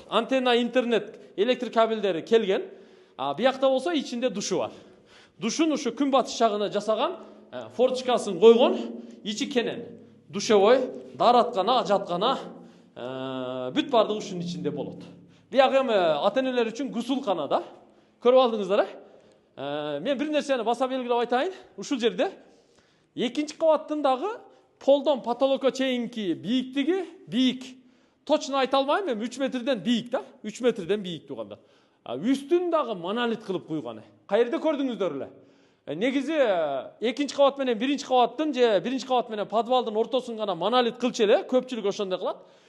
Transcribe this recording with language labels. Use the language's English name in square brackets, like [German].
[Kyrgyz] Антенна, интернет, электр кабелдери келген. Биякта болсо ичинде душу бар. Душун ушу күн батыш жагына жасаган, форточкасын койгон, ичи кенен. Душевой, даараткана, ажаткана, бүт бардыгы ушунун ичинде болот. Бияк эми ата-энелер үчүн гусулкана да. [Kazakh] Көріп алдыңыздар, мен бір нәрсені баса белгілеп айтайын. [Kyrgyz] Ушул жерде экинчи кабаттын дагы полдон потолокко чейинки бийиктиги бийик. Точно айта алмайм, мен 3 метрден бийик да, 3 метрден бийик туганда. Үстүн дагы монолит кылып куйган. Кайерде көрдүңүздөр эле? Негизи экинчи кабат менен биринчи кабаттын же биринчи кабат менен подвалдын ортосун гана монолит кылчу эле, көпчүлүк ошондой кылат.